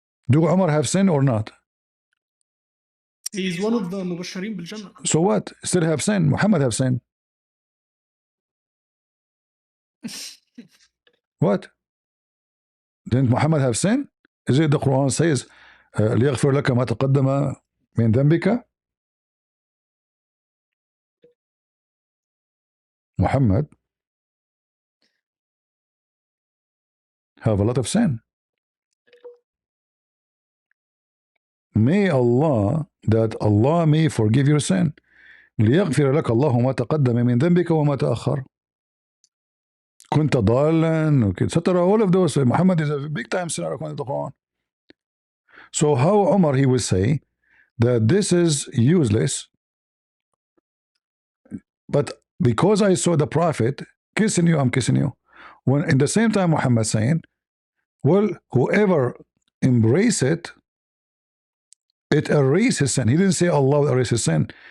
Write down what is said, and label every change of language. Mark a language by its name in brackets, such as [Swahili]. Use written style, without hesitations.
[English] Do Omar have sin or not? he's one of the mubashirin bil Jannah. So what? Still have sin. Muhammad have sin. What? Didn't Muhammad have sin? Is it the Quran says, [Arabic] ليغفر لك ما تقدم من ذنبك? [English] Muhammad have a lot of sin. May Allah may forgive your sin. [Arabic] ليغفر لك الله ما تقدم من ذنبك وما تأخر. كنت ضالا, etc. [English] All of those. Muhammad is a big time sinner according to the Quran. So how Umar he will say that this is useless, but because I saw the Prophet kissing you, I'm kissing you. When in the same time Muhammad saying, well, whoever embrace it, it erases his sin. He didn't say Allah will erase his sin.